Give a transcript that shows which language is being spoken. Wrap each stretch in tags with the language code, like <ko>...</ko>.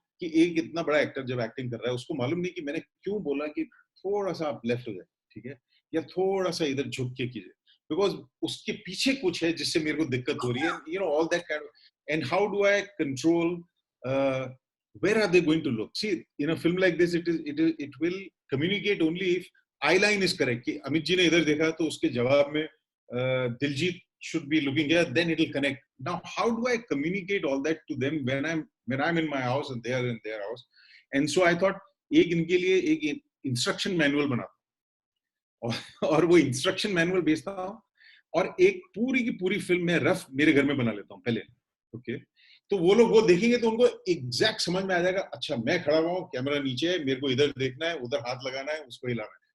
<hi>कि एक इतना बड़ा एक्टर जब एक्टिंग कर रहा है उसको मालूम नहीं कि मैंने क्यों बोला कि थोड़ा सा आप लेफ्ट हो जाए ठीक है या थोड़ा सा इधर झुक के कीजिए बिकॉज उसके पीछे कुछ है जिससे मेरे को दिक्कत हो रही है</hi> <en>you know all that kind of and how do I control where are they going to look see in a film like this it will communicate only if eye line is correct</en> <hi>कि अमित जी ने इधर देखा तो उसके जवाब में Diljit</hi> <en>should be looking here, then it'll connect. Now, how do I communicate all that to them when I'm in my house and they are in their house? And so I thought,</en> <hi>एक इनके लिए एक instruction manual बना और वो instruction manual बेचता हूँ और एक पूरी की पूरी फिल्म में रफ मेरे घर में बना लेता हूँ पहले. ओके, तो वो लोग वो देखेंगे तो उनको एग्जैक्ट समझ में आ जाएगा. अच्छा, मैं खड़ा हुआ हूँ, कैमरा नीचे है, मेरे को इधर देखना है, उधर हाथ लगाना है, उसको हिलाना है.</hi>